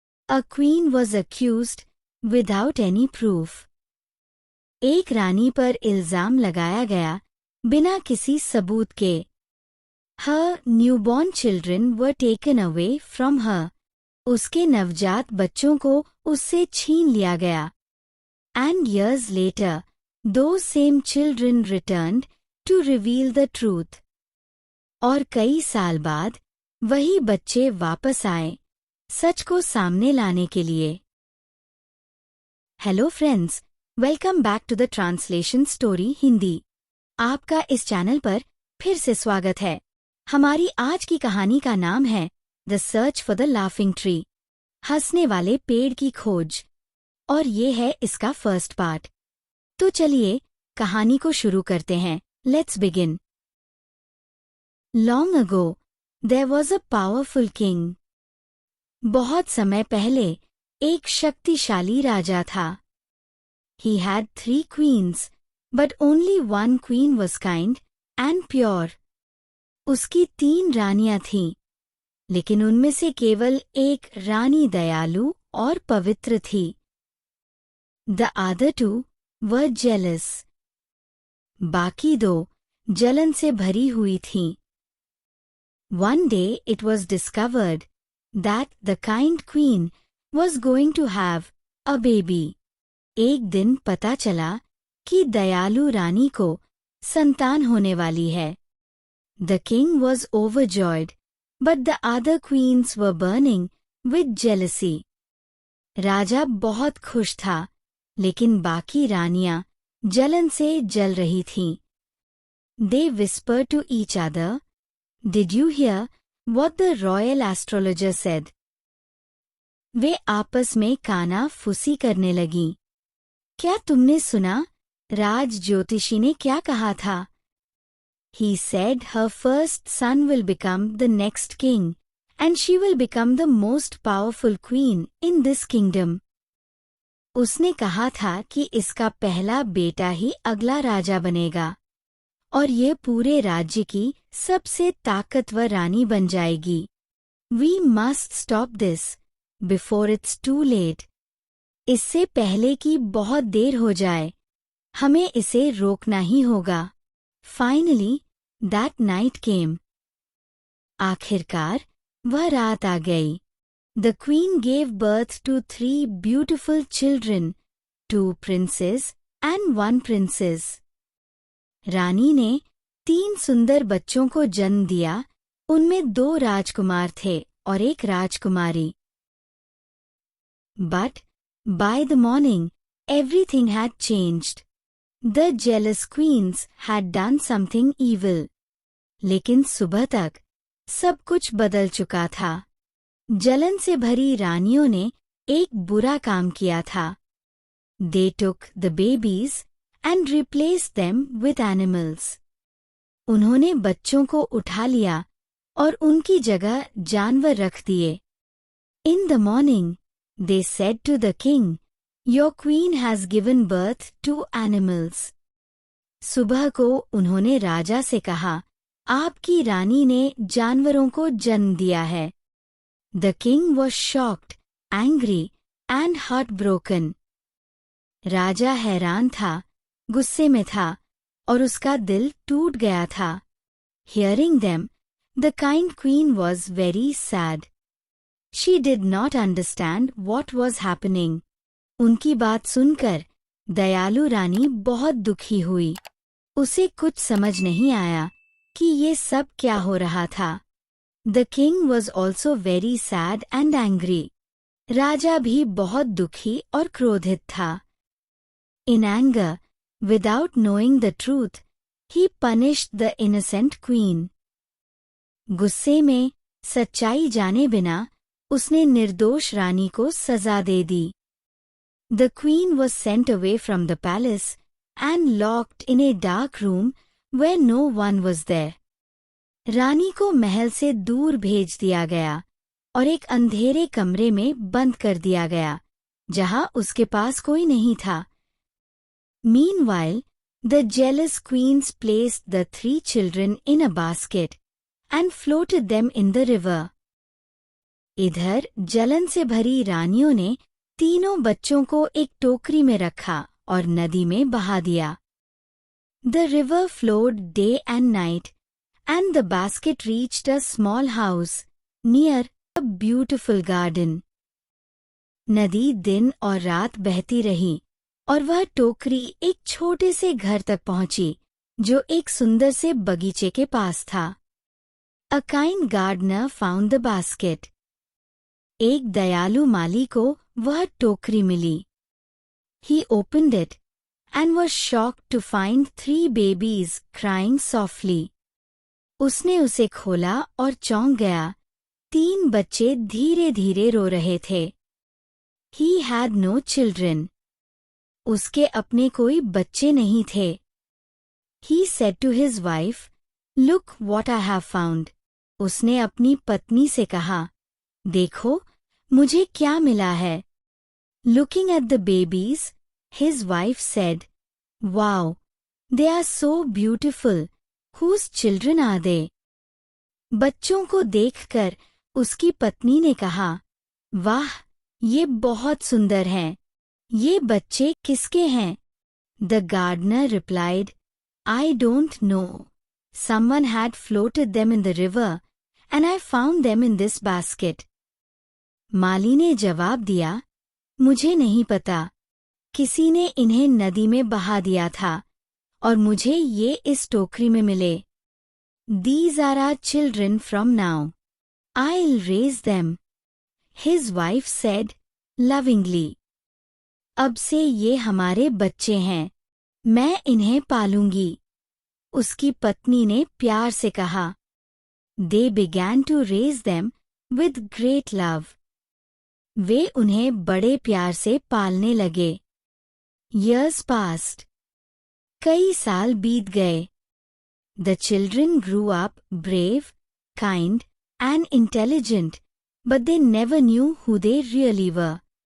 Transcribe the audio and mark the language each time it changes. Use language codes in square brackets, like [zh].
[en] A queen was accused without any proof. [hi] एक रानी पर इल्जाम लगाया गया बिना किसी सबूत के. [en] Her newborn children were taken away from her. [hi] उसके नवजात बच्चों को उससे छीन लिया गया. [en] And years later, those same children returned to reveal the truth. [hi] और कई साल बाद वही बच्चे वापस आए सच को सामने लाने के लिए. [en] Hello friends, welcome back to the translation story Hindi. [hi] आपका इस चैनल पर फिर से स्वागत है. हमारी आज की कहानी का नाम है the search for the laughing tree, हंसने वाले पेड़ की खोज, और ये है इसका फर्स्ट पार्ट. तो चलिए कहानी को शुरू करते हैं. [en] Let's begin. Long ago there was a powerful king. [hi] बहुत समय पहले एक शक्तिशाली राजा था. [en] He had 3 queens, but only one queen was kind and pure. [hi] उसकी 3 रानियां थीं, लेकिन उनमें से केवल एक रानी दयालु और पवित्र थी. [en] The other 2 were jealous. [hi] बाकी 2 जलन से भरी हुई थीं. [en] One day it was discovered that the kind queen was going to have a baby. [hi] एक दिन पता चला कि दयालु रानी को संतान होने वाली है. [en] The king was overjoyed, but the other queens were burning with jealousy. [hi] राजा बहुत खुश था, लेकिन बाकी रानियां जलन से जल रही थीं. [en] They whispered to each other, "Did you hear what the royal astrologer said?" [hi] वे आपस में काना फुसी करने लगीं. क्या तुमने सुना? राज ज्योतिषी ने क्या कहा था? [en] He said her first son will become the next king, and she will become the most powerful queen in this kingdom. [hi] उसने कहा था कि इसका पहला बेटा ही अगला राजा बनेगा, और ये पूरे राज्य की सबसे ताकतवर रानी बन जाएगी. [en] We must stop this before it's too late. [hi] इससे पहले कि बहुत देर हो जाए, हमें इसे रोकना ही होगा. [en] Finally, that night came. [hi] आखिरकार वह रात आ गई. [en] The queen gave birth to 3 beautiful children, 2 princes and 1 princess. [hi] रानी ने 3 सुंदर बच्चों को जन्म दिया. उनमें 2 राजकुमार थे और 1 राजकुमारी. [en] But by the morning, everything had changed. The jealous queens had done something evil. [hi] लेकिन सुबह तक सब कुछ बदल चुका था. जलन से भरी रानियों ने एक बुरा काम किया था. [en] They took the babies and replaced them with animals. [hi] उन्होंने बच्चों को उठा लिया और उनकी जगह जानवर रख दिए. [en] In the morning, they said to the king, "Your queen has given birth to animals." [hi] सुबह को उन्होंने राजा से कहा, आपकी रानी ने जानवरों को जन्म दिया है. [en] The king was shocked, angry and heartbroken. [hi] राजा हैरान था, गुस्से में था, और उसका दिल टूट गया था. [en] Hearing them, the kind queen was very sad. She did not understand what was happening. [hi] उनकी बात सुनकर दयालु रानी बहुत दुखी हुई. उसे कुछ समझ नहीं आया कि ये सब क्या हो रहा था. [en] The king was also very sad and angry. [hi] राजा भी बहुत दुखी और क्रोधित था. [en] In anger, without knowing the truth, he punished the innocent queen. [hi] गुस्से में सच्चाई जाने बिना उसने निर्दोष रानी को सजा दे दी. [en] The queen was sent away from the palace and locked in a dark room where no one was there. [hi] रानी को महल से दूर भेज दिया गया और एक अंधेरे कमरे में बंद कर दिया गया, जहां उसके पास कोई नहीं था. [en] Meanwhile, the jealous queens placed the 3 children in a basket and floated them in the river. [hi] इधर जलन से भरी रानियों ने तीनों बच्चों को एक टोकरी में रखा और नदी में बहा दिया। [en] The river flowed day and night, and the basket reached a small house near a beautiful garden. [hi] नदी दिन और रात बहती रही और वह टोकरी एक छोटे से घर तक पहुंची जो एक सुंदर से बगीचे के पास था। [en] A kind gardener found the basket. [hi] एक दयालु माली को वह टोकरी मिली। [en] He opened it and was shocked to find 3 babies crying softly. [hi] उसने उसे खोला और चौंक गया। 3 बच्चे धीरे धीरे रो रहे थे। [en] He had no children. [hi] उसके अपने कोई बच्चे नहीं थे। [en] He said to his wife, "Look what I have found." [hi] उसने अपनी पत्नी से कहा, देखो, मुझे क्या मिला है। [en] Looking at the babies, his wife said, "Wow, they are so beautiful. Whose children are they?" [hi] बच्चों को देखकर उसकी पत्नी ने कहा, वाह, ये बहुत सुंदर हैं। ये बच्चे किसके हैं? [en] The gardener replied, "I don't know. Someone had floated them in the river, and I found them in this basket." [hi] माली ने जवाब दिया, मुझे नहीं पता। किसी ने इन्हें नदी में बहा दिया था और मुझे ये इस टोकरी में मिले। [en] These are our children from now. I'll raise them. His wife said, lovingly. [hi] अब से ये हमारे बच्चे हैं। मैं इन्हें पालूंगी। उसकी पत्नी ने प्यार से कहा। [en] They began to raise them with great love. [hi] वे उन्हें बड़े प्यार से पालने लगे। [en] Years passed. [hi] कई साल बीत गए। [en] The children grew up brave, kind, and intelligent, but they never knew who they really were.